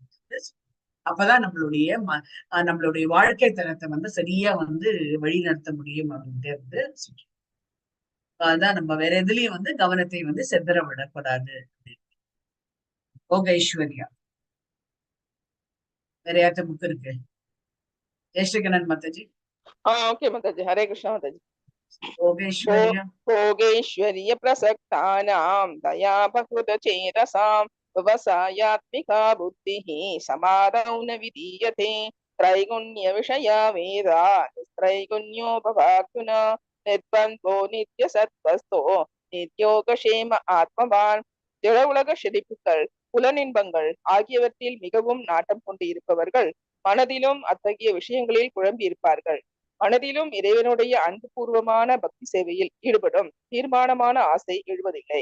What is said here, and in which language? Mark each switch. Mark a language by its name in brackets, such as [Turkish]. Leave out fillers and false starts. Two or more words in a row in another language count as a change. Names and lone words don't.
[Tamil] அப்பதான் நம்மளுடைய வாழ்க்கை தரத்தை வந்து சரியா வந்து வழி நடத்த முடியும் அப்படின்ட்டு வந்து சொல்றோம். அதான் நம்ம வேற எதுலயும் வந்து கவனத்தை வந்து செதற விடக்கூடாது. யோகேஸ்வரியா வேற யார்ட்ட புக் இருக்கு? ஜெயஸ்ரீகண்ணன் மாதாஜி. ஓகே மாதாஜி, [Sanskrit] हरे कृष्णा [Tamil] மாதாஜி. [Sanskrit] योगेश्वर्य प्रसक्तानां दया बहुदचेतसां व्यवसायात्मिका बुद्धिः समादौ न विधीयते त्रैगुण्य विषया वेदा त्रैगुण्यो भवार्जुन निर्बन्धो नित्यसत्त्वस्तो नित्ययोगक्षेम आत्मवान्. [Tamil] திட உலக செழிப்புகள், புலனின்பங்கள் ஆகியவற்றில் மிகவும் நாட்டம் கொண்டு இருப்பவர்கள் மனதிலும் அத்தகைய விஷயங்களில் குழம்பி இருப்பார்கள். மனதிலும் இறைவனுடைய அன்புபூர்வமான பக்தி சேவையில் ஈடுபடும் தீர்மானமான ஆசை எழுவதில்லை.